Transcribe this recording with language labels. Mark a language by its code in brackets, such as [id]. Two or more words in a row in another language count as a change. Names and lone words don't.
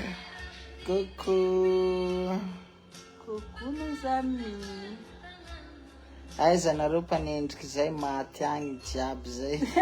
[fr] Coucou. Coucou mes amis. [mg] Aiza nareo mpanendriky zay maty agny jiaby zay.